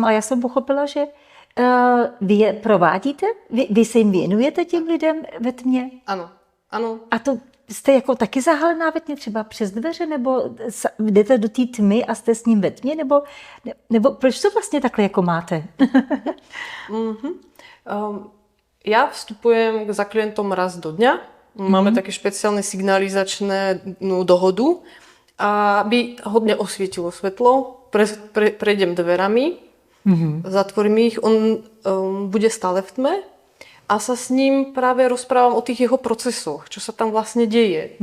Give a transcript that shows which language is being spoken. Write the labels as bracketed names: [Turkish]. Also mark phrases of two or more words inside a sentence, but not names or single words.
[Czech] Ale já jsem pochopila, že vy je provádíte? Vy se jim věnujete těm lidem ve tmě? Ano, ano. A to jste jako taky zahalená ve tmě třeba přes dveře, nebo jdete do té tmy a jste s ním ve tmě, nebo proč to vlastně takhle jako máte? [Slovak] Ja vstupujem za klientom raz do dňa. Máme také špeciálne signalizačné dohodu, aby hodne osvietilo svetlo. Prejdem dverami, zatvorím ich, on bude stále v tme a sa s ním práve rozprávam o tých jeho procesoch, čo sa tam vlastne deje.